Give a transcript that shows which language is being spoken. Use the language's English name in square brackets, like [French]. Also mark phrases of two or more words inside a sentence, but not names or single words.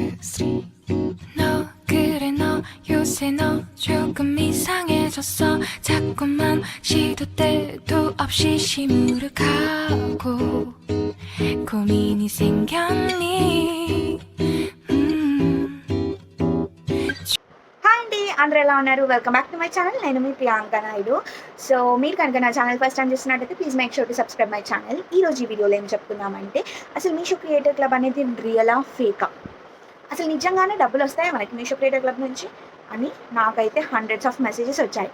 [Korean] 3 너 그래 너 요새 너 조금 이상해졌어 자꾸만 시도 때도 없이 시무룩하고 고민이 생겼니 [Telugu] హాయ్ అండి, అందరూ ఎలా ఉన్నారు? [English] welcome back to my channel. [Telugu] నేను మీ ప్రియాంక నాయుడు. [English] సో [Telugu] మీరు కనుక నా ఛానల్ [English] first time చూస్తున్నట్టయితే please make sure to subscribe my channel. [Telugu] ఈరోజు ఈ వీడియోలో ఏం చెప్తున్నామంటే, అసలు మీషో క్రియేటర్ క్లబ్ అనేది రియలా ఫేకా, అసలు నిజంగానే డబ్బులు వస్తాయా మనకి మీషో క్రియేటర్ క్లబ్ నుంచి అని నాకైతే [English] hundreds of messages [Telugu] వచ్చాయి.